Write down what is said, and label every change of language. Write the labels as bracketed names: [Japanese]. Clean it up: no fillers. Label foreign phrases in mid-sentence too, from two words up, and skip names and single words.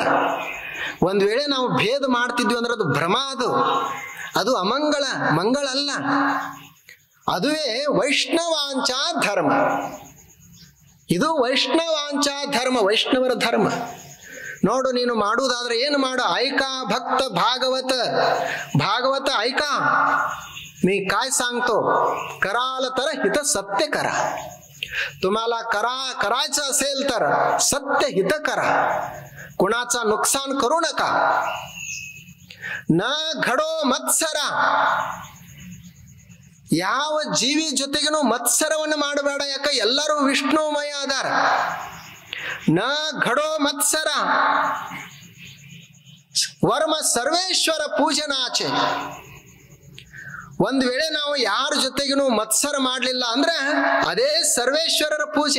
[Kannada] ಒಂದ್ ವೇಳೆ ನಾವು ಭೇದ ಮಾಡ್ತಿದ್ವಿ ಅಂದ್ರೆ ಅದು ಭ್ರಮ, ಅದು ಅಮಂಗಳ, ಮಂಗಳ ಅಲ್ಲ. ಅದುವೇ [Marathi] वैष्णवांचा धर्म. [Kannada] ಇದು [Marathi] वैष्णवांचा धर्म, [Kannada] ವೈಷ್ಣವರ ಧರ್ಮ. ನೋಡು, ನೀನು ಮಾಡುವುದಾದ್ರೆ ಏನು ಮಾಡು, [Marathi] ऐका भक्त भागवत, भागवत ऐका, मी काय सांगतो, कराल तर हित सत्य करा. तुम्हाला करायचं असेल तर सत्य हित करा, कुणाचा नुकसान करू नका. न घडो मत्सರ, [Kannada] ಯಾವ ಜೀವಿ ಜೊತೆಗೂ ಮತ್ಸರವನ್ನು ಮಾಡಬೇಡ. ಯಾಕೆ? ಎಲ್ಲರೂ ವಿಷ್ಣುಮಯ ಅದಾರ. [Marathi] न घडो मत्सर, वर्म सर्वेश्वर पूजनाचे. [Kannada] ಒಂದು ವೇಳೆ ನಾವು ಯಾರ ಜೊತೆಗೂ ಮತ್ಸರ ಮಾಡಲಿಲ್ಲ ಅಂದ್ರೆ ಅದೇ ಸರ್ವೇಶ್ವರರ ಪೂಜೆ.